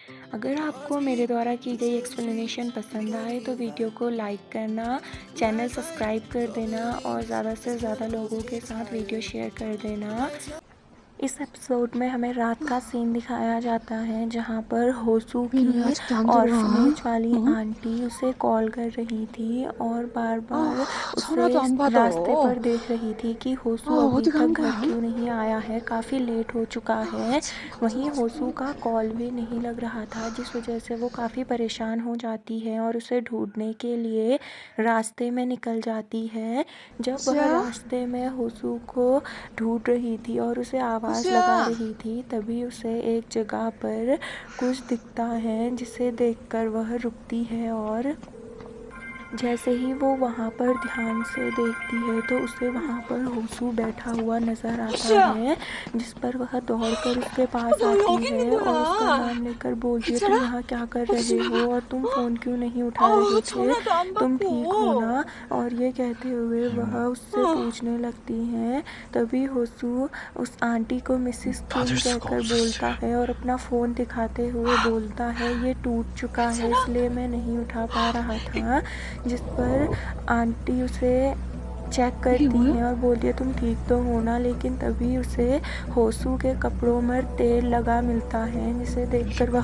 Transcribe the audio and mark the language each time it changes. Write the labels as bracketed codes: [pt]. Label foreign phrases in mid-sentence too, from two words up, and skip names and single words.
[hi] अगर आपको मेरे द्वारा की गई एक्सप्लेनेशन पसंद आए तो वीडियो को लाइक करना, चैनल सब्सक्राइब कर देना और ज़्यादा से ज़्यादा लोगों के साथ वीडियो शेयर कर देना। इस एपिसोड में हमें रात का सीन दिखाया जाता है जहाँ पर होसू [ko] 왜 너네 [hi] की [ko] 아직도 안 들어와? [hi] ऑर्फनेज वाली [ko] 어? [hi] आंटी उसे कॉल कर रही थी और बार बार उसे [ko] 전화도 안 받아. [hi] रास्ते पर देख रही थी कि होसू अभी [ko] 어디 [hi] तक [ko] 간 [hi] घर [ko] 거야? [hi] क्यों नहीं आया है, काफ़ी लेट हो चुका है। वहीं होसू का कॉल भी नहीं लग रहा था जिस वजह से वो काफ़ी परेशान हो जाती है और उसे ढूंढने के लिए रास्ते में निकल जाती है। जब वह [ko] 호수야? [hi] रास्ते में होसू को ढूंढ रही थी और उसे आवाज़ लगा [ko] 호수야? [hi] रही थी तभी उसे एक जगह पर कुछ दिखता है जिसे देखकर वह रुकती है और जैसे ही वो वहाँ पर ध्यान से देखती है तो उसे वहाँ पर होसू बैठा हुआ नज़र आता [ko] 호수야? [hi] है, जिस पर वह दौड़कर उसके पास [ko] 너 왜 [hi] आती [ko] 여기 있는 [hi] है और उसका [ko] 거야? [hi] नाम लेकर बोलती है, [ko] 괜찮아? [hi] तुम यहाँ क्या कर रहे [ko] 호수야? [hi] हो और तुम फ़ोन क्यों नहीं उठा रहे थे, [ko] 전화도 안 [hi] तुम ठीक हो [ko] 받고. [hi] ना। और ये कहते हुए वह उससे पूछने लगती हैं। तभी होसू उस आंटी को मिसिस किम [ko] 받을 수가 [hi] कहकर बोलता [ko] 없었어요. [hi] है और अपना फ़ोन दिखाते हुए बोलता है, ये टूट चुका है इसलिए मैं नहीं उठा पा रहा था। जिस पर आंटी उसे चेक [ko] 이게 [hi] करती [ko] 뭐야? [hi] हैं और बोलती है, तुम ठीक तो हो ना। लेकिन तभी उसे होसू के कपड़ों में तेल लगा मिलता है जिसे देखकर वह